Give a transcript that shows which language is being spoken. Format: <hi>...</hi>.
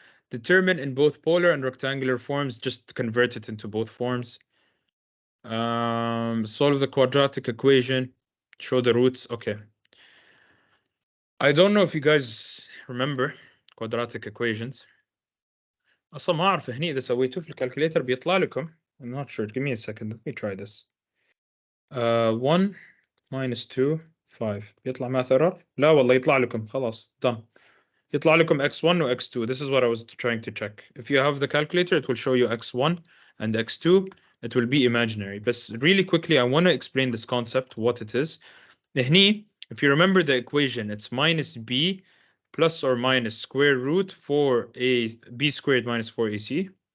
<en>Determine in both polar and rectangular forms, just convert it into both forms. Solve the quadratic equation. Show the roots. Okay. I don't know if you guys remember quadratic equations.</en> <ar>اصلا ما اعرف هني اذا سويتوه في الكالكوليتر بيطلع لكم.</ar> <en>I'm not sure. Give me a second. Let me try this. 1 minus 2 5</en> <ar>بيطلع</ar> <en>math error.</en> <ar>لا والله يطلع لكم خلاص</ar> <en>done.</en> <ar>يطلع لكم x1 و x2.</ar> <en>This is what I was trying to check. If you have the calculator, it will show you x1 and x2. It will be imaginary. But really quickly, I want to explain this concept, what it is. هني, if you remember the equation, it's minus b plus or minus square root 4b squared minus 4ac.</en>